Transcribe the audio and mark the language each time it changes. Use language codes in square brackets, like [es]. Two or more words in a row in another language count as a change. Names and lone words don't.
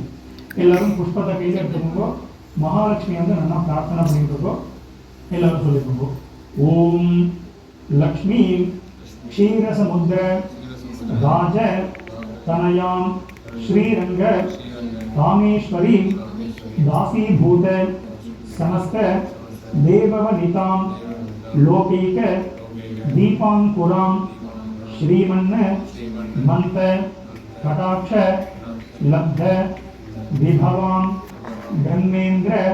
[ta] எல்லாரும் புஷ்பத்தை கையில் எடுத்துக்கோங்க. மகாலட்சுமி வந்து நல்லா பிரார்த்தனை பண்ணிட்டு இருக்கோம். எல்லாரும் சொல்லிக்கோங்க. [sa] ओम् लक्ष्मी क्षीरसमुद्र राज तनयां श्रीरङ्ग कामेश्वरी दासीभूत समस्त देववनितां लौकिक दीपांकुरां श्रीमन् मंत कटाक्ष लब्ध विभवां ब्रह्मेन्द्र